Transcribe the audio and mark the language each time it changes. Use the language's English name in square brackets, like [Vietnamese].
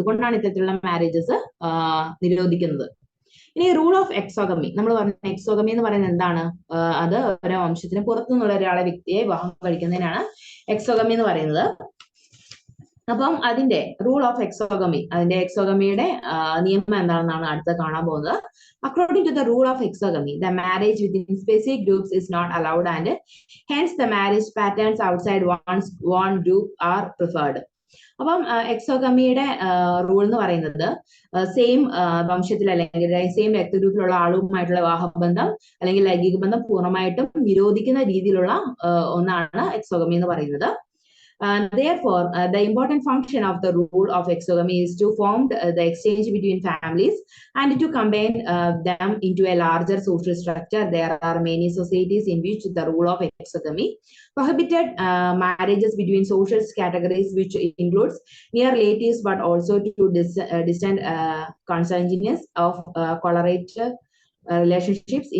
[Malayalam] അതുകൊണ്ടാണ് ഇത്തരത്തിലുള്ള മാരേജസ് നിരോധിക്കുന്നത്. ഇനി റൂൾ ഓഫ് എക്സോഗമി, നമ്മൾ പറഞ്ഞ എക്സോഗമി എന്ന് പറയുന്നത് എന്താണ്? അത് ഒരു വംശത്തിന് പുറത്തുനിന്നുള്ള വ്യക്തിയെ വിവാഹം കഴിക്കുന്നതിനാണ് എക്സോഗമി എന്ന് പറയുന്നത്. അപ്പം അതിന്റെ റൂൾ ഓഫ് എക്സോഗമി, അതിന്റെ എക്സോഗമിയുടെ നിയമം എന്താണെന്നാണ് അടുത്ത് കാണാൻ പോകുന്നത്. [English] According to the rule of exogamy, the marriage within specific groups is not allowed and hence the marriage patterns outside one's one group are preferred. [Malayalam] അപ്പം എക്സോഗമിയുടെ റൂൾ എന്ന് പറയുന്നത് സെയിം വംശത്തിൽ അല്ലെങ്കിൽ സെയിം രക്തഗ്രൂപ്പിലുള്ള ആളുമായിട്ടുള്ള വിവാഹബന്ധം അല്ലെങ്കിൽ ലൈംഗിക ബന്ധം പൂർണ്ണമായിട്ടും നിരോധിക്കുന്ന രീതിയിലുള്ള ഒന്നാണ് എക്സോഗമി എന്ന് പറയുന്നത്. [English] Therefore, the important function of the rule of exogamy is to form the exchange between families and to combine them into a larger social structure. There are many societies in which the rule of exogamy prohibited marriages between social categories, which includes near relatives, but also to distant consanguineous of collaborative relationships.